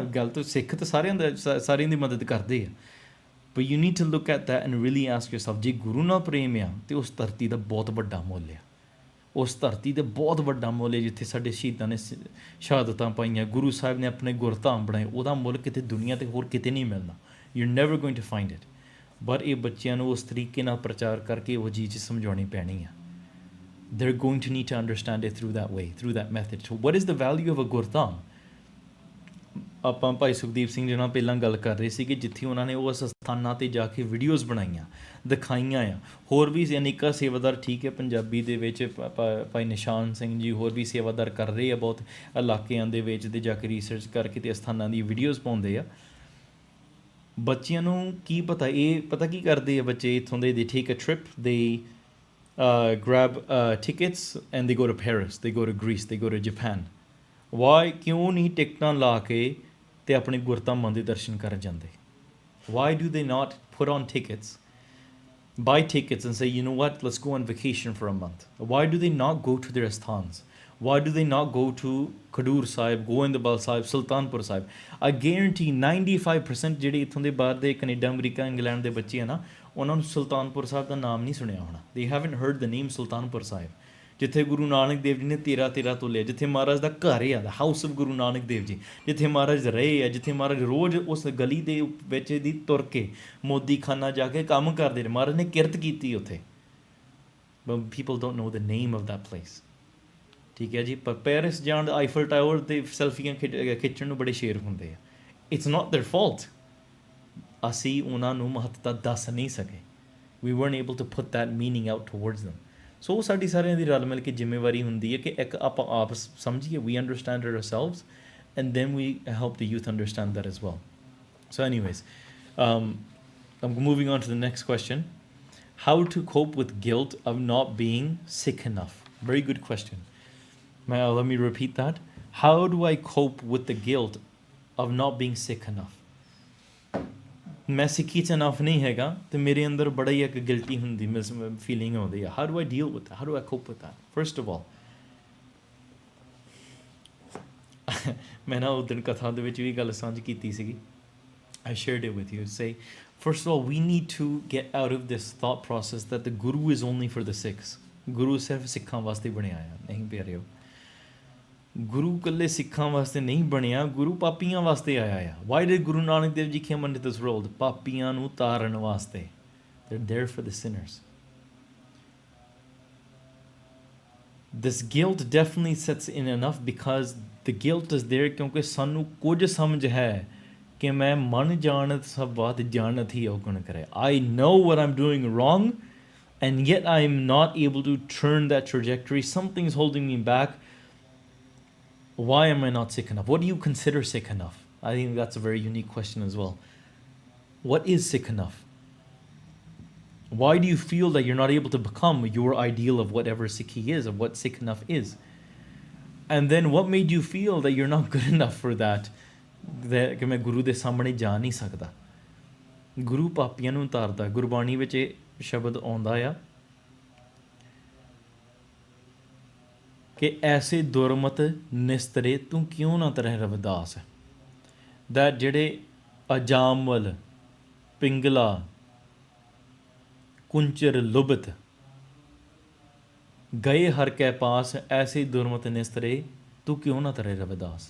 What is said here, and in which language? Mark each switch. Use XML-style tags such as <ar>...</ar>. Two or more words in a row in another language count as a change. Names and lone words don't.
<pa>ਗੱਲ ਤਾਂ ਸਿੱਖ ਤਾਂ ਸਾਰਿਆਂ ਦੀ ਮਦਦ ਕਰਦੇ ਆ,</pa> <en>But you need to look at that and really ask yourself,</en> <pa>ਜੇ ਗੁਰੂ ਨਾਲ ਪ੍ਰੇਮ ਆ ਅਤੇ ਉਸ ਧਰਤੀ ਦਾ ਬਹੁਤ ਵੱਡਾ ਮੁੱਲ ਆ। ਉਸ ਧਰਤੀ 'ਤੇ ਬਹੁਤ ਵੱਡਾ ਮੁੱਲ ਹੈ ਜਿੱਥੇ ਸਾਡੇ ਸ਼ਹੀਦਾਂ ਨੇ ਸ਼ਹਾਦਤਾਂ ਪਾਈਆਂ, ਗੁਰੂ ਸਾਹਿਬ ਨੇ ਆਪਣੇ ਗੁਰਧਾਮ ਬਣਾਏ। ਉਹਦਾ ਮੁੱਲ ਕਿਤੇ ਦੁਨੀਆ 'ਤੇ ਹੋਰ ਕਿਤੇ ਨਹੀਂ ਮਿਲਣਾ।</pa> <en>You never going to find it.</en> <pa>ਬਟ ਇਹ ਬੱਚਿਆਂ ਨੂੰ ਉਸ ਤਰੀਕੇ ਨਾਲ ਪ੍ਰਚਾਰ ਕਰਕੇ ਉਹ ਚੀਜ਼ ਸਮਝਾਉਣੀ ਪੈਣੀ ਆ।</pa> <en>they're going to need to understand it through that way, through that method. So what is the value of a ਗੁਰਧਾਮ?</en> <pa>ਆਪਾਂ ਭਾਈ ਸੁਖਦੀਪ ਸਿੰਘ ਜੀ ਨਾਲ ਪਹਿਲਾਂ ਗੱਲ ਕਰ ਰਹੇ ਸੀ ਕਿ ਜਿੱਥੇ ਉਹਨਾਂ ਨੇ ਉਸ ਸਥਾਨਾਂ 'ਤੇ ਜਾ ਕੇ ਵੀਡੀਓਜ਼ ਬਣਾਈਆਂ, ਦਿਖਾਈਆਂ ਆ। ਹੋਰ ਵੀ ਅਨੇਕਾਂ ਸੇਵਾਦਾਰ ਠੀਕ ਹੈ ਪੰਜਾਬੀ ਦੇ ਵਿੱਚ, ਭਾਈ ਨਿਸ਼ਾਨ ਸਿੰਘ ਜੀ ਹੋਰ ਵੀ ਸੇਵਾਦਾਰ ਕਰ ਰਹੇ ਆ ਬਹੁਤ ਇਲਾਕਿਆਂ ਦੇ ਵਿੱਚ, ਤੇ ਜਾ ਕੇ ਰਿਸਰਚ ਕਰਕੇ ਤੇ ਸਥਾਨਾਂ ਦੀ ਵੀਡੀਓਜ਼ ਪਾਉਂਦੇ ਆ। ਬੱਚਿਆਂ ਨੂੰ ਕੀ ਪਤਾ, ਇਹ ਪਤਾ ਕੀ ਕਰਦੇ ਆ ਬੱਚੇ ਇੱਥੋਂ ਦੇ</pa> <en>take a trip, ਦੇ grab tickets and they go to Paris, they go to Greece, they go to Japan. Why?</en> <pa>ਕਿਉਂ ਨਹੀਂ ਟਿਕਟਾਂ ਲਾ ਕੇ ਅਤੇ ਆਪਣੇ ਗੁਰਧਾਮਾਂ ਦੇ ਦਰਸ਼ਨ ਕਰਨ ਜਾਂਦੇ?</pa> <en>Why do they not put on tickets, buy tickets and say, you know what, let's go on vacation for a month? Why do they not go to their asthans? Why do they not go to Khadur Sahib, Govindabal Sahib, Sultanpur Sahib? I guarantee</en> <pa>95% ਜਿਹੜੇ ਇੱਥੋਂ ਦੇ ਬਾਹਰ ਦੇ ਕੈਨੇਡਾ, ਅਮਰੀਕਾ, ਇੰਗਲੈਂਡ ਦੇ ਬੱਚੇ ਆ ਨਾ, ਉਹਨਾਂ ਨੂੰ ਸੁਲਤਾਨਪੁਰ ਸਾਹਿਬ ਦਾ ਨਾਮ ਨਹੀਂ ਸੁਣਿਆ ਹੋਣਾ.</pa> <en>They haven't heard the name</en> <pa>ਸੁਲਤਾਨਪੁਰ ਸਾਹਿਬ, ਜਿੱਥੇ ਗੁਰੂ ਨਾਨਕ ਦੇਵ ਜੀ ਨੇ 13 ਤੋਲਿਆ, ਜਿੱਥੇ ਮਹਾਰਾਜ ਦਾ ਘਰ ਆ,</pa> <en>the house of</en> <pa>ਗੁਰੂ ਨਾਨਕ ਦੇਵ ਜੀ, ਜਿੱਥੇ ਮਹਾਰਾਜ ਰਹੇ ਆ, ਜਿੱਥੇ ਮਹਾਰਾਜ ਰੋਜ਼ ਉਸ ਗਲੀ ਦੇ ਵਿੱਚ ਦੀ ਤੁਰ ਕੇ ਮੋਦੀ ਖਾਨਾ ਜਾ ਕੇ ਕੰਮ ਕਰਦੇ ਨੇ. ਮਹਾਰਾਜ ਨੇ ਕਿਰਤ ਕੀਤੀ ਉੱਥੇ.</pa> <en>But people don't know the name of that place.</en> <pa>ਠੀਕ ਹੈ ਜੀ. ਪਰ ਪੈਰਿਸ ਜਾਣ ਦਾ ਆਈਫਲ ਟਾਵਰ ਤੇ ਸੈਲਫੀਆਂ ਖਿੱਚਣ ਨੂੰ ਬੜੇ ਸ਼ੇਰ ਹੁੰਦੇ ਆ.</pa> <en>It's not their fault.</en> <pa>ਅਸੀਂ ਉਹਨਾਂ ਨੂੰ ਮਹੱਤਤਾ ਦੱਸ ਨਹੀਂ ਸਕੇ.</pa> <en>We weren't able to put that meaning out towards them.</en> <pa>ਸੋ ਉਹ ਸਾਡੀ ਸਾਰਿਆਂ ਦੀ ਰਲ ਮਿਲ ਕੇ ਜ਼ਿੰਮੇਵਾਰੀ ਹੁੰਦੀ ਹੈ ਕਿ ਇੱਕ ਆਪਾਂ ਆਪ ਸਮਝੀਏ,</pa> <en>we understand it ourselves, and then we help the youth understand that as well. So anyways, I'm moving on to the next question. How to cope with guilt of not being sick enough? Very good question. Let me repeat that. How do I cope with the guilt of not being sick enough?</en> <pa>ਮੈਂ ਸਿੱਖੀ 'ਚ ਇਨਫ ਨਹੀਂ ਹੈਗਾ ਅਤੇ ਮੇਰੇ ਅੰਦਰ ਬੜਾ ਹੀ ਇੱਕ ਗਿਲਟੀ ਹੁੰਦੀ ਫੀਲਿੰਗ ਆਉਂਦੀ ਆ.</pa> <en>How do I deal with that? How do I cope with that? First of all,</en> <pa>ਮੈਂ ਨਾ ਉਸ ਦਿਨ ਕਥਾ ਦੇ ਵਿੱਚ ਵੀ ਗੱਲ ਸਾਂਝ ਕੀਤੀ ਸੀਗੀ.</pa> <en>I shared it with you. Say, first of all, we need to get out of this thought process that the Guru is only for the Sikhs.</en> <pa>ਗੁਰੂ ਸਿਰਫ ਸਿੱਖਾਂ ਵਾਸਤੇ ਬਣਿਆ ਆ. ਨਹੀਂ ਪਿਆਰਿਓ, ਗੁਰੂ ਇਕੱਲੇ ਸਿੱਖਾਂ ਵਾਸਤੇ ਨਹੀਂ ਬਣਿਆ, ਗੁਰੂ ਪਾਪੀਆਂ ਵਾਸਤੇ ਆਇਆ ਆ.</pa> <en>Why did ਗੁਰੂ ਨਾਨਕ ਦੇਵ ਜੀ came into this world?</en> <pa>ਪਾਪੀਆਂ ਨੂੰ ਤਾਰਨ ਵਾਸਤੇ.</pa> <en>They're there for the sinners. This guilt definitely sets in enough because the guilt is there</en> <pa>ਕਿਉਂਕਿ ਸਾਨੂੰ ਕੁਝ ਸਮਝ ਹੈ ਕਿ ਮੈਂ ਮਨ ਜਾਣਤ ਸਭ ਬਾਤ ਜਾਣਤ ਹੀ ਔਗਣ ਕਰੇ.</pa> <en>I know what I'm doing wrong and yet I'm not able to turn that trajectory. Something's holding me back. Why am I not sick enough? What do you consider sick enough? I think that's a very unique question as well. What is sick enough? Why do you feel that you're not able to become your ideal of whatever Sikhi is, of what sick enough is? And then what made you feel that you're not good enough for that?</en> <pa>ਕਿ ਮੈਂ ਗੁਰੂ ਦੇ ਸਾਹਮਣੇ ਜਾ ਨਹੀਂ ਸਕਦਾ. ਗੁਰੂ ਪਾਪੀਆਂ ਨੂੰ ਉਤਾਰਦਾ. ਗੁਰਬਾਣੀ ਵਿੱਚ ਇਹ ਸ਼ਬਦ ਆਉਂਦਾ ਆ ਕਿ ਐਸੇ ਦੁਰਮਤ ਨਿਸਤਰੇ ਤੂੰ ਕਿਉਂ ਨਾ ਤਰਹਿ ਰਵਿਦਾਸ. ਦੈਟ ਜਿਹੜੇ ਅਜਾਮਲ ਪਿੰਗਲਾ ਕੁੰਚਰ ਲੁਬਤ ਗਏ ਹਰ ਕੈ ਪਾਸ, ਐਸੇ ਦੁਰਮਤ ਨਿਸਤਰੇ ਤੂੰ ਕਿਉਂ ਨਾ ਤਰਹਿ ਰਵਿਦਾਸ.</pa>